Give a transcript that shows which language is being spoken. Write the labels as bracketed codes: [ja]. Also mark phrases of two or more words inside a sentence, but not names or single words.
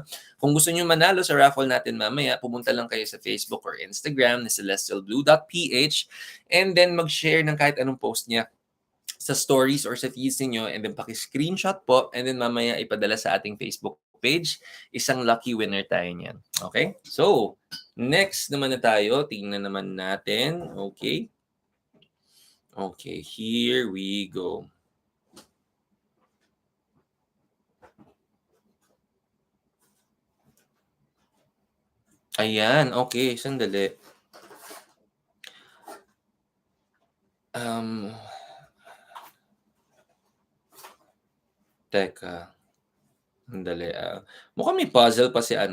[tl] Kung gusto niyo manalo sa raffle natin mamaya, pumunta lang kayo sa Facebook or Instagram na celestialblue.ph, [en] and then [tl] mag-share ng kahit anong post niya sa stories or sa feeds niyo, [en] and then [tl] paki-screenshot po, [en] and then [tl] mamaya ipadala sa ating Facebook page. Isang [en] lucky winner [tl] tayo niyan. Okay? So, next naman na tayo. Tingnan naman natin. Okay? [en] Okay, here we go. [tl] Ayan, okay, sandali. Teka, sandali, mukhang may puzzle pa si